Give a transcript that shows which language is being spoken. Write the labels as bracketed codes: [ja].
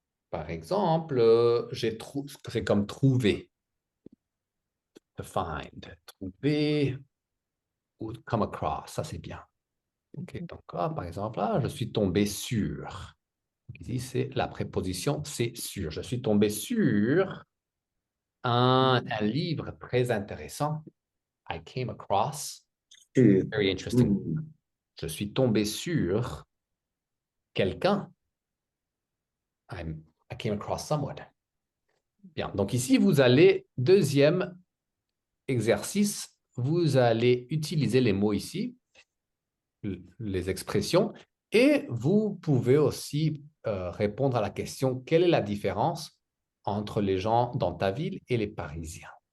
[fr] Par exemple, c'est comme trouver, [en] to find, [fr] trouver ou [en] come across, [fr] ça c'est bien. Ok, donc par exemple, je suis tombé sur. Ici, c'est la préposition, c'est sur. Je suis tombé sur un livre très intéressant. [en] I came across, very interesting. [fr] Je suis tombé sur quelqu'un. [en] I came across someone. [fr] Bien, donc ici, vous allez, deuxième exercice, vous allez utiliser les mots ici, les expressions, et vous pouvez aussi répondre à la question, quelle est la différence entre les gens dans ta ville et les Parisiens?